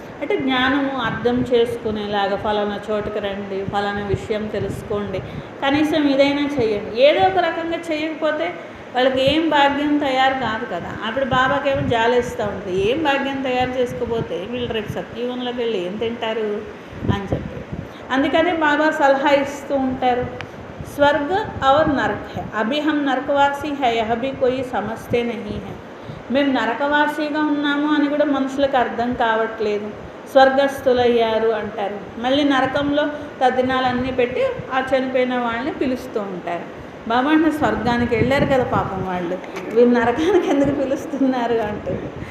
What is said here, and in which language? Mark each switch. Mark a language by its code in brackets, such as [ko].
[te] అంటే జ్ఞానము అర్థం చేసుకునేలాగా ఫలానా చోటుకి రండి, ఫలానా విషయం తెలుసుకోండి, కనీసం ఇదైనా చేయండి. ఏదో ఒక రకంగా చేయకపోతే వాళ్ళకి ఏం భాగ్యం తయారు కాదు కదా. అప్పుడు బాబాకేమో జాలేస్తూ ఉంటుంది, ఏం భాగ్యం తయారు చేసుకోపోతే వీళ్ళు రేపు సత్యయుగంలోకి వెళ్ళి ఏం తింటారు అని చెప్పి. అందుకని బాబా సలహా ఇస్తూ ఉంటారు, [hi] स्वर्ग और नरक है, अभी हम नरकवासी है, यह भी कोई समझते नहीं है. [te] మేము నరకవాసిగా ఉన్నాము అని కూడా మనుషులకు అర్థం కావట్లేదు. స్వర్గస్థులయ్యారు అంటారు, మళ్ళీ నరకంలో తద్దినాలన్నీ పెట్టి ఆ చనిపోయిన వాళ్ళని పిలుస్తూ ఉంటారు. బాబా అంటే స్వర్గానికి వెళ్ళారు కదా పాపం వాళ్ళు, వీళ్ళు నరకానికి ఎందుకు పిలుస్తున్నారు అంటుంది.